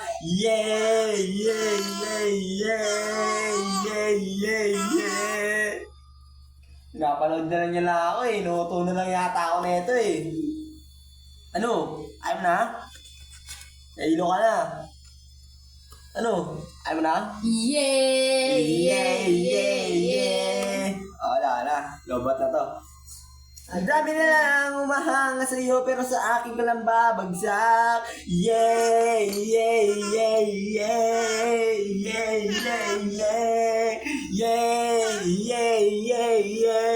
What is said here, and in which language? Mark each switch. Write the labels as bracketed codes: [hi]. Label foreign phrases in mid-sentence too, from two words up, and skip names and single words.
[tl] Yay! Yay! Yay! Yay! Yay! Yay! Yay! Napanood na lang niya lang ako eh. Inuto na lang yata ako nito eh. Ano? Ayaw na? Nailo ka na. Ano? Ayaw na? Yay! Yay! Yay! Yay! O, wala na. Lobat na to. Ang dami na lang umahanga sa'yo, pero sa akin ka lang babagsak. Yay! Yay! Yay! Yay! Yay! Yay! Yay! Yay! Yay! Yay! Yay!